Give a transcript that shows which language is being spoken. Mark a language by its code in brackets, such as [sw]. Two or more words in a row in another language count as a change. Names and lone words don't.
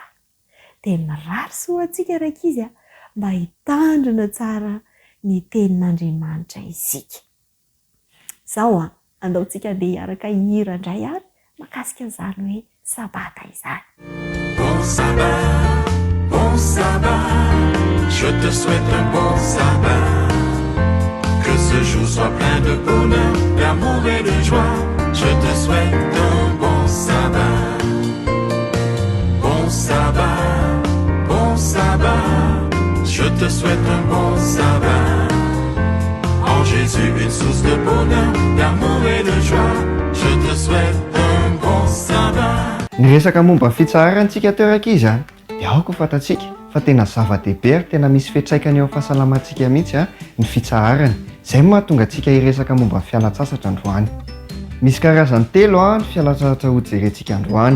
[mg] Dia mirary sy ho antsika rakizy mba hitandrina tsara ny tenin'Andriamanitra isika. Izao andaontsika andeha hiaraka hihira indray ary makasika an'izany hoe sabata izany. [fr] Bon sabbat, Je te souhaite un bon sabbat. Que ce jour soit plein de bonheur, d'amour et de joie. Je te souhaite un bon sabbat. Bon sabbat, bon sabbat. Je te souhaite un bon sabbat. En Jésus une source de bonheur, d'amour et de joie. Je te souhaite un bon sabbat. [mg] Ny resaka momba fitsaharantsika toerakizy a dia aoko fantatsika fa tena zava-dehibe ary tena misy fiantraikany eo amin'ny fahasalamantsika mihitsy a ny fitsaharana. Izay mahatonga antsika hiresaka momba fialan-tsasatra androany. Misy karazany telo a ny fialan-tsasatra ho jerentsika androany.